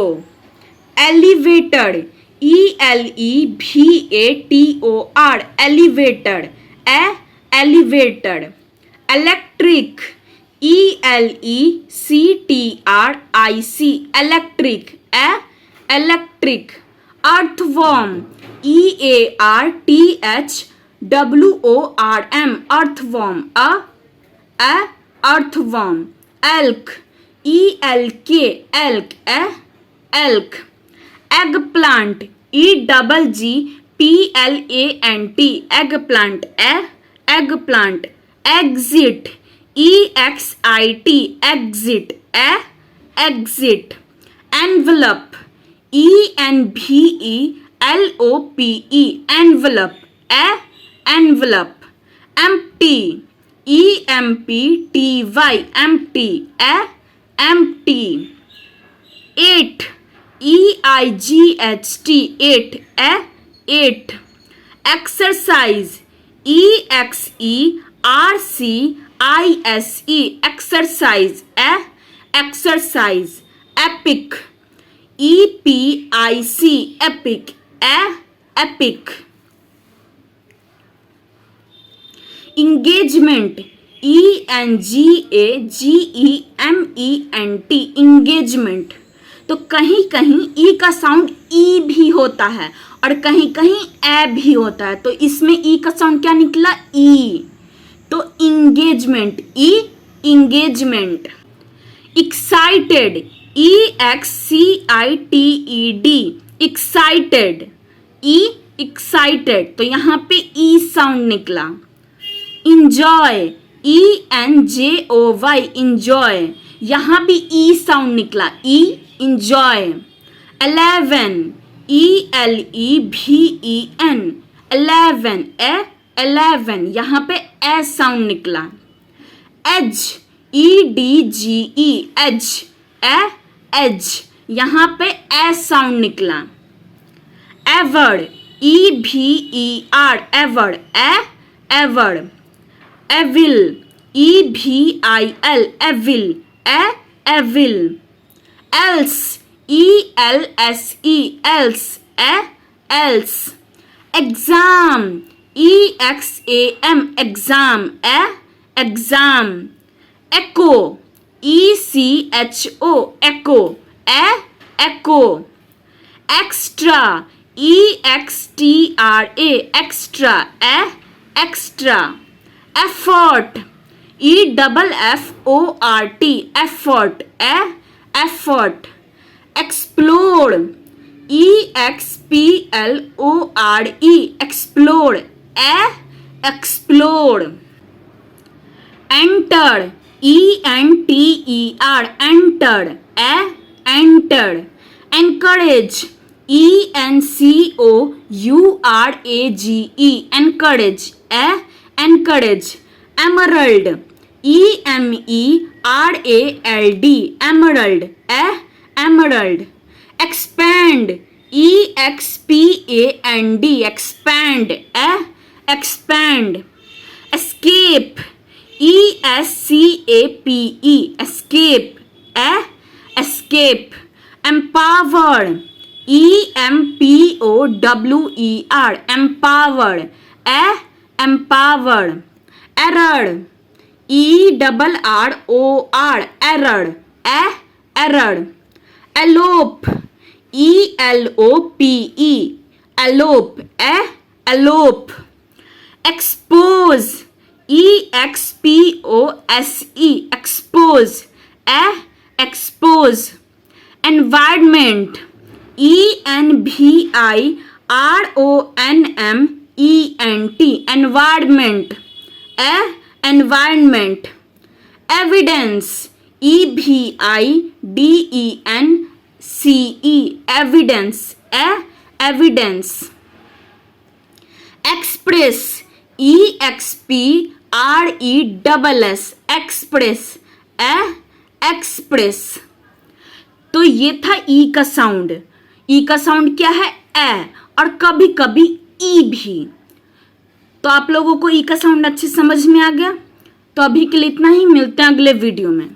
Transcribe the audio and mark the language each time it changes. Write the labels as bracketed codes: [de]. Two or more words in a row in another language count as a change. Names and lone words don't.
[en] elevator, E L E V A T O R, elevator, elevator. electric, E L E C T R I C, electric, electric. earthworm, E A R T H W O R M, earthworm, earthworm. elk, E L K, elk, elk. eggplant, E double G P L A N T, eggplant, eggplant. exit, E X I T, exit, exit. envelope, E N V E L O P E, envelope, envelope. empty, E M P T Y, empty, empty. eight, E I G H T, eight, eight. exercise, E X E R C I S E, exercise, exercise. epic, E P I C, epic, epic. engagement, E N G A G E M E N T, engagement. [hi] तो कहीं कहीं ई का साउंड ई भी होता है और कहीं कहीं ए भी होता है। तो इसमें ई का साउंड क्या निकला? ई। [en] तो engagement, E, engagement। excited, E X C I T E D, excited, E, excited. [hi] तो यहाँ पे ई साउंड निकला। इंजॉय, [en] E N J O Y, enjoy. [hi] यहाँ भी ई साउंड निकला, [en] E, enjoy. 11, E L E V E N, 11, 11. [hi] यहाँ पे ए साउंड निकला। [en] edge, E D G E, edge, edge. [hi] यहाँ पे ए साउंड निकला। [en] ever, E V E R, ever, ever. evil, E V I L, evil, evil. else, E L S E, else, else. exam, E X A M, exam, exam. echo, E C H O, echo, echo. extra, E X T R A, extra, extra. effort, E double F O R T, effort, effort. explore, E X P L O R E, explore, explore. enter, E N T E R, enter, enter. encourage, E N C O U R A G E, encourage, encourage. emerald, E M E R A L D, emerald, emerald. expand, E X P A N D, expand, expand. escape, E S C A P E, escape, escape. empower, E M P O W E R, empower, empower. error, E double R O R, error, error. elope, E L O P E, elope, elope. expose, EXPOSE expose, expose. environment, ENVIRONMENT environment, environment. evidence, EVIDENCE evidence, evidence. express, EXPRESS express, express. [hi] तो ये था ई का साउंड। ई का साउंड क्या है? ए, और कभी कभी ई भी। तो आप लोगों को ई का साउंड अच्छे समझ में आ गया? तो अभी के लिए इतना ही, मिलते हैं अगले वीडियो में।